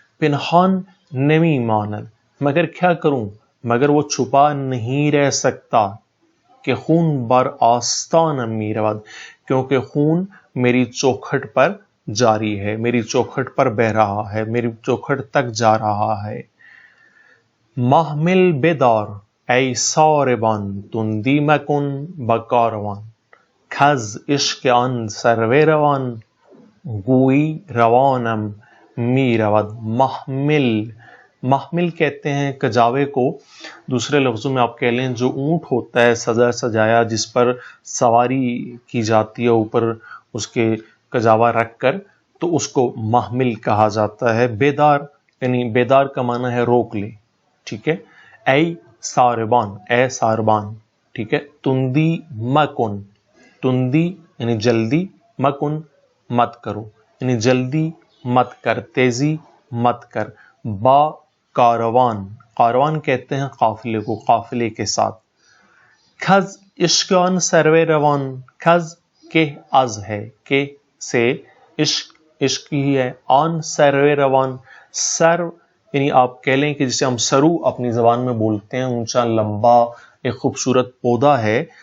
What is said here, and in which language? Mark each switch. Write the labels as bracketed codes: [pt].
[fa] پنہان نمی ماند، [ur] مگر کیا کروں، مگر وہ چھپا نہیں رہ سکتا. [fa] کہ خون بر آستانم می رود، [ur] کیونکہ خون میری چوکھٹ پر جاری ہے، میری چوکھٹ پر بہ رہا ہے، میری چوکھٹ تک جا رہا ہے. [fa] محمل بدار ای ساربان تندی مکن بکاروان، کز عشق آن سرو روان گویی روانم می رود. [ur] محمل، محمل کہتے ہیں کجاوے کو. دوسرے لفظوں میں آپ کہہ لیں جو اونٹ ہوتا ہے سجا سجایا، جس پر سواری کی جاتی ہے اوپر اس کے کجاوا رکھ کر، تو اس کو محمل کہا جاتا ہے. بیدار یعنی بیدار کا معنی ہے روک لے، ٹھیک ہے. اے ساربان، اے ساربان، ٹھیک ہے. تندی مکن، تندی یعنی جلدی، مکن مت کرو، یعنی جلدی مت کر، تیزی مت کر. با کاروان، کاروان کہتے ہیں قافلے کو، قافلے کے ساتھ. [fa] کھز عشق آن سرو روان، [ur] کھز کہ از ہے، کہ سے، عشق عشق ہی ہے، آن سرو روان، سرو یعنی آپ کہہ لیں کہ جسے ہم سرو اپنی زبان میں بولتے ہیں، اونچا لمبا ایک خوبصورت پودا ہے.